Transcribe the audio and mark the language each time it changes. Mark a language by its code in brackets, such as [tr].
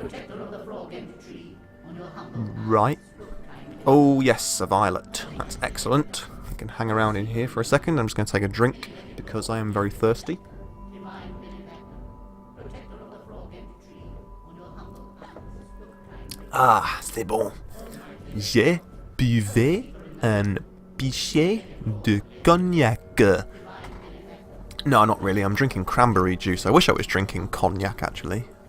[en] protector of the frog and tree, on your humble Right. Oh, yes, a violet. That's excellent. I can hang around in here for a second. I'm just going to take a drink because I am very thirsty. divine benefactor, protector of the frog and tree, on your humble hands, look kindly. [fr] Ah, c'est bon. J'ai buvais un pichet de cognac. [en] No, not really. I'm drinking cranberry juice. I wish I was drinking cognac, actually.